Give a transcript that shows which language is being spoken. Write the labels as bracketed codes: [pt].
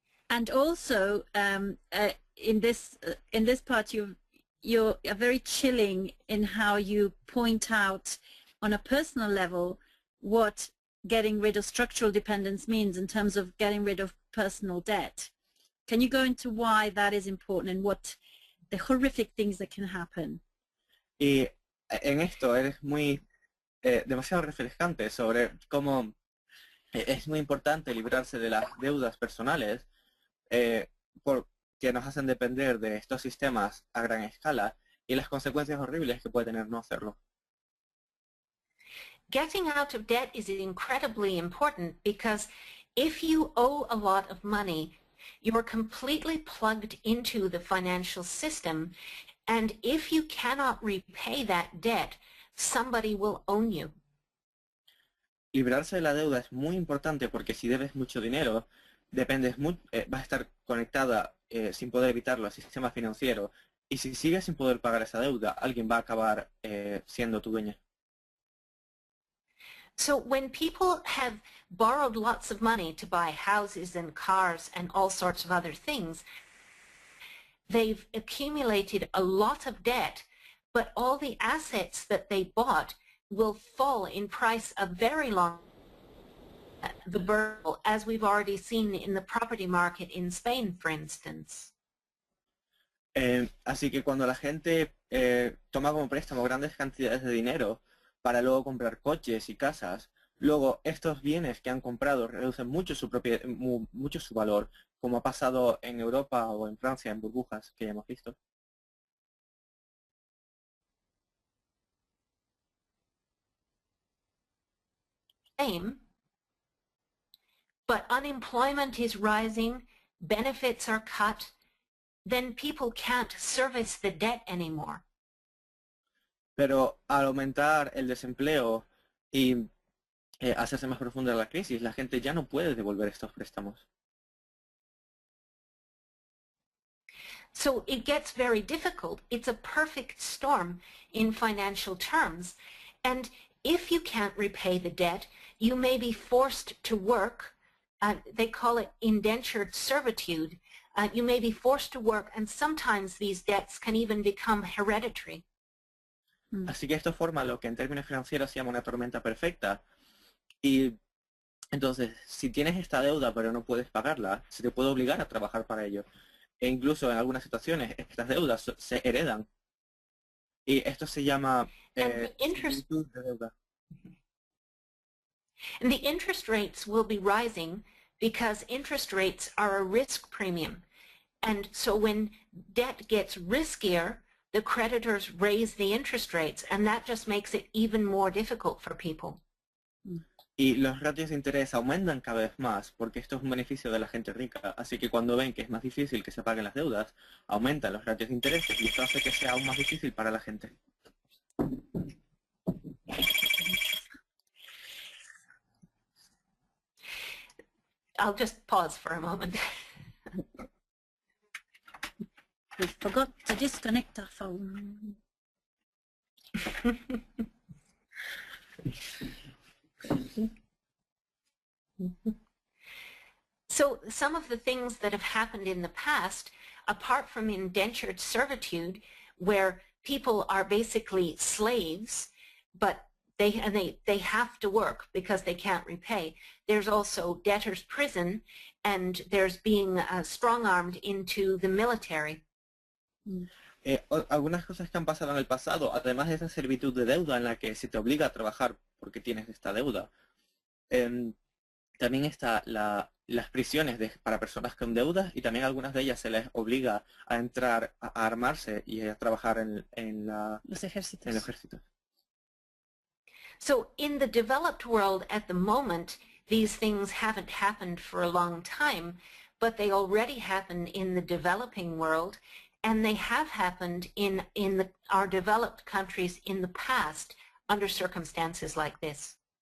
[en] And also, in this part, you're very chilling in how you point out on a personal level what getting rid of structural dependence means in terms of getting rid of personal debt. Can you go into why that is important and what the horrific things that can happen? [es] Y en esto eres muy demasiado refrescante sobre cómo es muy importante librarse de las deudas personales que nos hacen depender de estos sistemas a gran escala y las consecuencias horribles que puede tener no hacerlo. [en] Getting out of debt is incredibly important because if you owe a lot of money, you're completely plugged into the financial system, and if you cannot repay that debt, somebody will own you. [es] Librarse de la deuda es muy importante porque si debes mucho dinero, vas a estar conectada sin poder evitarlo al sistema financiero, y si sigues sin poder pagar esa deuda, alguien va a acabar siendo tu dueña. [en] So when people have borrowed lots of money to buy houses and cars and all sorts of other things, they've accumulated a lot of debt, but all the assets that they bought will fall in price a very long the burden, as we've already seen in the property market in Spain, for instance. [es] Así que cuando la gente toma como préstamo grandes cantidades de dinero para luego comprar coches y casas, luego estos bienes que han comprado reducen mucho su valor, como ha pasado en Europa o en Francia en burbujas que ya hemos visto. [en] But unemployment is rising, benefits are cut, then people can't service the debt anymore. [es] Pero al aumentar el desempleo y hacerse más profunda la crisis, la gente ya no puede devolver estos préstamos. [en] So it gets very difficult. It's a perfect storm in financial terms. And if you can't repay the debt, you may be forced to work. They call it indentured servitude. You may be forced to work, and sometimes these debts can even become hereditary. [es] Así que esto forma lo que en términos financieros se llama una tormenta perfecta. Y entonces, si tienes esta deuda pero no puedes pagarla, se te puede obligar a trabajar para ello. E incluso en algunas situaciones estas deudas se heredan. Y esto se llama similitud de deuda. [en] And the interest rates will be rising because interest rates are a risk premium. And so when debt gets riskier, the creditors raise the interest rates, and that just makes it even more difficult for people. [es] Y los ratios de interés aumentan cada vez más porque esto es un beneficio de la gente rica. Así que cuando ven que es más difícil que se paguen las deudas, aumentan los ratios de interés y esto hace que sea aún más difícil para la gente. [en] I'll just pause for a moment. We forgot to disconnect our phone. So some of the things that have happened in the past, apart from indentured servitude, where people are basically slaves, but they have to work because they can't repay. There's also debtor's prison, and there's being strong-armed into the military. [es] Algunas cosas que han pasado en el pasado, además de esa servitud de deuda en la que se te obliga a trabajar porque tienes esta deuda, también está las prisiones para personas con deudas, y también algunas de ellas se les obliga a entrar a armarse y a trabajar en Los ejércitos. el ejército. [en] So in the developed world at the moment, these things haven't happened for a long time, but they already happen in the developing world, and they have happened in our developed countries in the past under circumstances like this.